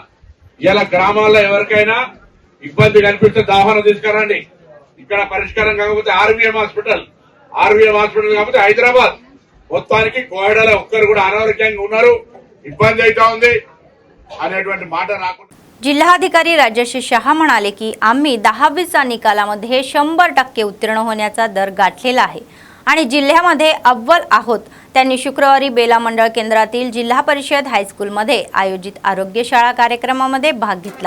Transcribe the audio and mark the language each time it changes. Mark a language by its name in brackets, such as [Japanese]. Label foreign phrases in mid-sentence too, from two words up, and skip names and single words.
[Telugu] ఇలా గ్రామాల్లో ఎవరికైనా ఇబ్బంది కనిపిస్తే ఆహ్వానం తీసుకురండి. ఇక్కడ పరిష్కారం కాకపోతే ఆర్వీఎం హాస్పిటల్ కాకపోతే హైదరాబాద్ మొత్తానికి కోవిడ్లో ఒక్కరు కూడా అనారోగ్యంగా ఉన్నారు, ఇబ్బంది అవుతా ఉంది అనేటువంటి మాట राखून [Marathi] जिल्हाधिकारी राजश्री शहा म्हणाले की आम्ही 10वीचा निकालामध्ये 100% उत्तीर्ण होण्याचा दर गाठलेला आहे आणि जिल्ह्यामध्ये अव्वल आहोत. त्यांनी शुक्रवारी बेला मंडळ केंद्रातील जिल्हा परिषद हायस्कूलमध्ये आयोजित आरोग्य शाळा कार्यक्रमामध्ये भाग घेतला.